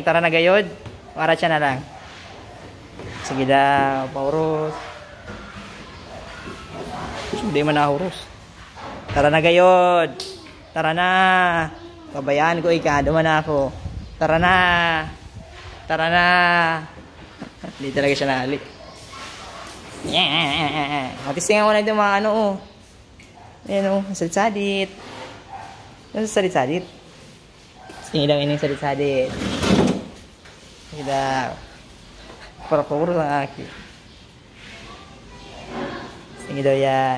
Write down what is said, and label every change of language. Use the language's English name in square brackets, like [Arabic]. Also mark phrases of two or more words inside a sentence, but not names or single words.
[Bikol] Tara na gayod. Para siya na lang. Sige daw. Paurus. Hindi man nahurus. Tara na gayod. Tara na. Pabayaan ko ika. Duman na ako. Tara na. [Filipino] Hindi talaga siya nahali. Yeah. [Bikol] Matistingan ko na ito mga ano oh. Ayan oh. Salit-salit. Ano sa salit-salit? Sige daw ini salit-salit. Sige daw. Para-puro lang aki. Sige daw yan.